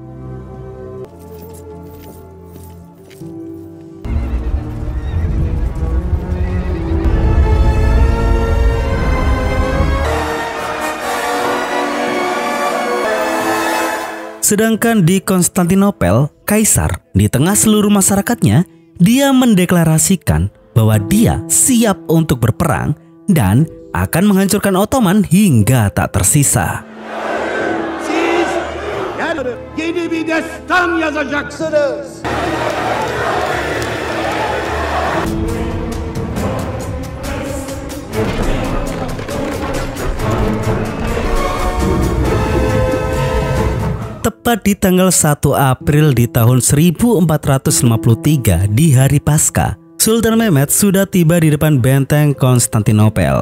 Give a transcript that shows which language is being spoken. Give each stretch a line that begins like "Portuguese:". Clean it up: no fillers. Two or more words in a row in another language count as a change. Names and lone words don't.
Indonesian: Sedangkan di Konstantinopel, Kaisar di tengah seluruh masyarakatnya, dia mendeklarasikan bahwa dia siap untuk berperang dan akan menghancurkan Ottoman hingga tak tersisa.
Turkish: Siz yeni bir destan yazacaksınız.
Indonesian: Tepat di tanggal 1 April di tahun 1453 di hari Paskah, Sultan Mehmed sudah tiba di depan benteng Konstantinopel.